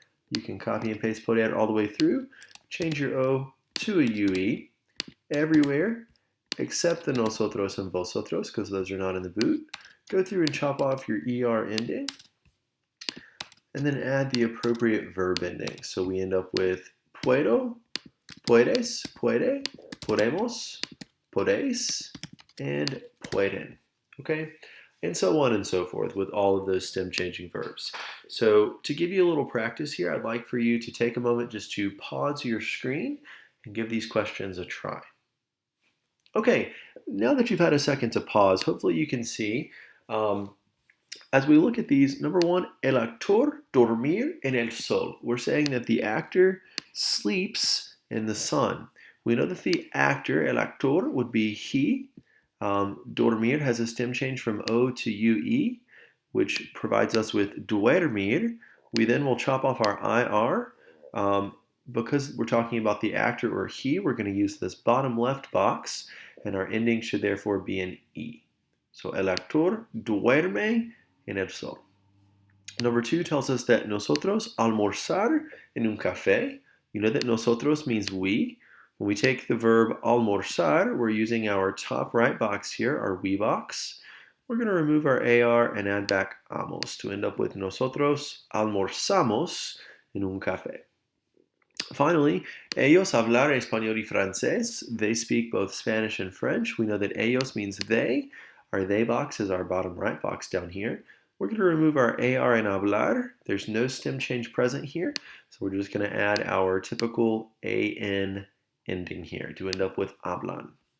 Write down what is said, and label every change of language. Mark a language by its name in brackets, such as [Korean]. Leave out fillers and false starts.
[English] You can copy and paste poder all the way through, change your O to a UE everywhere except the nosotros and vosotros, because those are not in the boot. Go through and chop off your ER ending, and then add the appropriate verb ending. So we end up with [Spanish] puedo, puedes, puede, podemos, podéis, and [English] pueden. Okay? And so on and so forth with all of those stem changing verbs. So to give you a little practice here, I'd like for you to take a moment just to pause your screen and give these questions a try. Okay, now that you've had a second to pause, hopefully you can see, as we look at these, number one, [Spanish] el actor dormir en el sol. [English] We're saying that the actor sleeps in the sun. We know that the actor, el actor, would be he. Dormir has a stem change from O to UE, which provides us with duermir. We then will chop off our IR. Because we're talking about the actor or he, we're going to use this bottom left box, and our ending should therefore be an E. So [Spanish] el actor duerme en el sol. [English] Number two tells us that [Spanish] nosotros almorzar en un café. [English] You know that nosotros means we. When we take the verb almorzar, we're using our top right box here, our we box. We're going to remove our AR and add back amos to end up with [Spanish] nosotros almorzamos en un café. [English] Finally, [Spanish] ellos hablar español y francés. [English] They speak both Spanish and French. We know that ellos means they. Our they box is our bottom right box down here. We're going to remove our AR and hablar. There's no stem change present here, so we're just going to add our typical AN ending here to end up with hablan.